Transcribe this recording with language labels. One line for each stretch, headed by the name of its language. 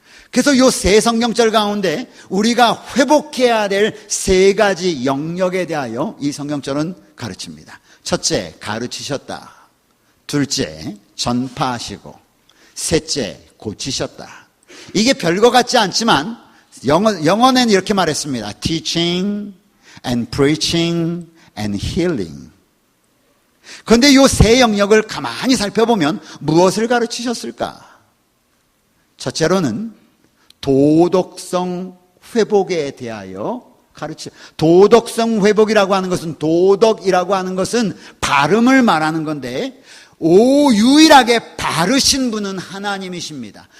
Korean: 그래서 이 세 성경절 가운데 우리가 회복해야 될 세 가지 영역에 대하여 이 성경절은 가르칩니다. 첫째, 가르치셨다. 둘째, 전파하시고, 셋째, 고치셨다. 이게 별거 같지 않지만 영어는 이렇게 말했습니다.
English: Teaching and preaching and healing.
Korean: 그런데 이 세 영역을 가만히 살펴보면 무엇을 가르치셨을까? 첫째로는 도덕성 회복에 대하여 도덕성 회복이라고 하는 것은, 도덕이라고 하는 것은 발음을 말하는 건데 유일하게 바르신 분은 하나님이십니다.